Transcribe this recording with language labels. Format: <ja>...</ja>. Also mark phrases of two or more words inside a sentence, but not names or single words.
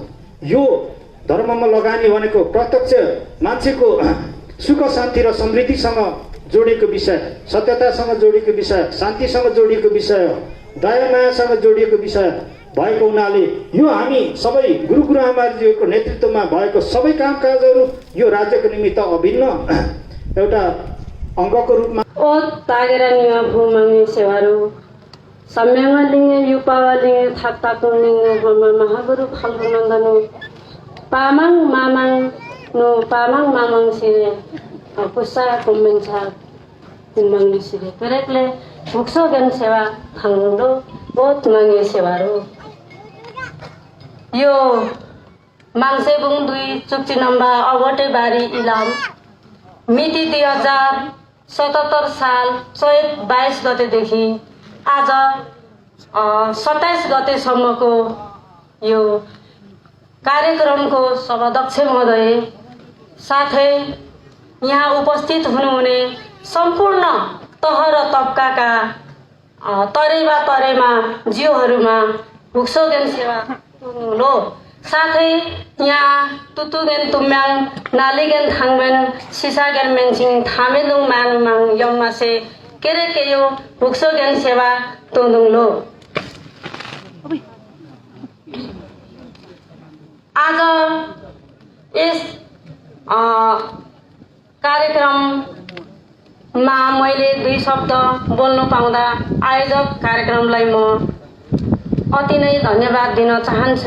<ne>यो धर्ममा लगानी भनेको प्रत्यक्ष मान्छेको सुख शान्ति र समृद्धिसँग जोडिएको विषय, सत्यतासँग जोडिएको विषय, शान्तिसँग जोडिएको विषय, दया मायासँग जोडिएको विषय भएको हुनाले यो हामी सबै गुरु आमाज्यूको नेतृत्वमा भएको सबै कामकाजहरू यो राज्यको निमित्त अभिन्न एउटा अङ्गको रूपमा</ne> <lif>ओ तागेरा निमाफुमाङे सेवारू सम्याङलिङे युपावालिङे थाक्ताकुलिङे हमा महागुरु खल्बुनन्दनु पामाङ मामाङ नो पामाङ मामाङ सिरे पुसा कुम्बेन्सा कुम्बाङली सिरे पेरेकले मुक्सोगन सेवा खाङदो बहुत माङे सेवारू</lif> <ne>यो माङसेबुङ 2 चुक्ची नम्बर अबटे बारी इलाम मिति 2077 साल चैत 22 गतेदेखि आज 27 गतेसम्मको यो कार्यक्रमको सभाध्यक्ष महोदय साथै यहाँ उपस्थित हुनुहुने सम्पूर्ण तह र तबकाका तरेमा जीवहरूमा</ne> <lif>भुक्सोगेन सेवा लो</lif> <ne>साथै यहाँ</ne> <lif>तुतुगेन तुम्याङ नालिगेन थाङबेन सिसागेन मेन्सिङ थामेलुङ मानुमाङ यम्मासे केरेकेयो भुक्सोगेन सेवा तोनुङ लो।</lif> <ne>आज यस कार्यक्रममा मैले 2 शब्द बोल्न पाउँदा आयोजक कार्यक्रमलाई म अति नै धन्यवाद दिन चाहन्छु।</ne>